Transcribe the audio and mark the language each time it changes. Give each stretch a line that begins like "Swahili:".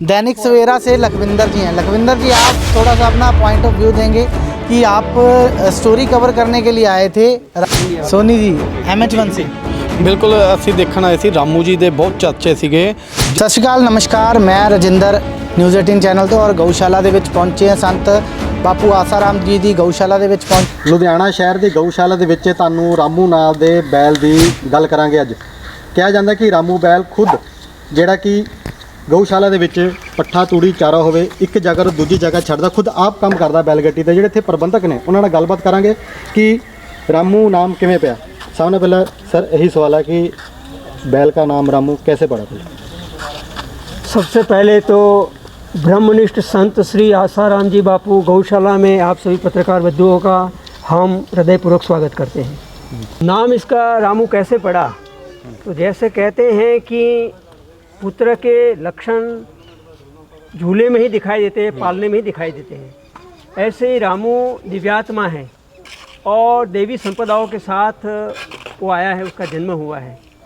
Hindi: दैनिक सवेरा से लखविंदर जी हैं। लखविंदर जी, आप थोड़ा सा अपना पॉइंट ऑफ व्यू देंगे कि आप स्टोरी कवर करने के लिए आए थे। सोनी जी MH1 से
Punjabi: बिल्कुल ਅਸੀਂ ਦੇਖਣ ਆਏ ਸੀ ਰਾਮੂ ਜੀ ਦੇ ਬਹੁਤ ਚਰਚੇ ਸੀਗੇ। ਸਤਿ ਸ਼੍ਰੀ ਅਕਾਲ, ਨਮਸਕਾਰ, ਮੈਂ ਰਜਿੰਦਰ ਨਿਊਜ਼ 18 ਚੈਨਲ ਤੋਂ ਔਰ ਗਊਸ਼ਾਲਾ ਦੇ ਵਿੱਚ ਪਹੁੰਚੇ ਹਾਂ। ਸੰਤ ਬਾਪੂ ਆਸਾਰਾਮ ਜੀ ਦੀ ਗਊਸ਼ਾਲਾ ਦੇ ਵਿੱਚ ਲੁਧਿਆਣਾ ਸ਼ਹਿਰ ਦੀ ਗਊਸ਼ਾਲਾ ਦੇ ਵਿੱਚ ਤੁਹਾਨੂੰ ਰਾਮੂ ਨਾਂ ਦੇ ਬੈਲ ਦੀ ਗੱਲ ਕਰਾਂਗੇ। ਅੱਜ ਕਿਹਾ ਜਾਂਦਾ ਕਿ ਰਾਮੂ ਬੈਲ ਖੁਦ ਜਿਹੜਾ ਕਿ ਗਊਸ਼ਾਲਾ ਦੇ ਵਿੱਚ ਪੱਠਾ ਤੂੜੀ ਚਾਰਾ ਹੋਵੇ ਇੱਕ ਜਗ੍ਹਾ ਤੋਂ ਦੂਜੀ ਜਗ੍ਹਾ ਛੱਡਦਾ, ਖੁਦ ਆਪ ਕੰਮ ਕਰਦਾ ਬੈਲ ਗੱਡੀ ਤੇ। ਜਿਹੜੇ ਇੱਥੇ ਪ੍ਰਬੰਧਕ ਨੇ ਉਹਨਾਂ ਨਾਲ ਗੱਲਬਾਤ ਕਰਾਂਗੇ ਕਿ ਰਾਮੂ ਨਾਮ ਕਿਵੇਂ ਪਿਆ।
Hindi: सामने पहला सर यही सवाल है कि बैल का नाम रामू कैसे पड़ा था? सबसे पहले तो ब्रह्मनिष्ठ संत श्री आसाराम जी बापू गौशाला में आप सभी पत्रकार बंधुओं का हम हृदयपूर्वक स्वागत करते हैं। नाम इसका रामू कैसे पड़ा, तो जैसे कहते हैं कि पुत्र के लक्षण झूले में ही दिखाई देते हैं, पालने में ही दिखाई देते हैं, ऐसे ही रामू दिव्यात्मा है और देवी संपदाओं के साथ वो आया है, उसका जन्म हुआ है।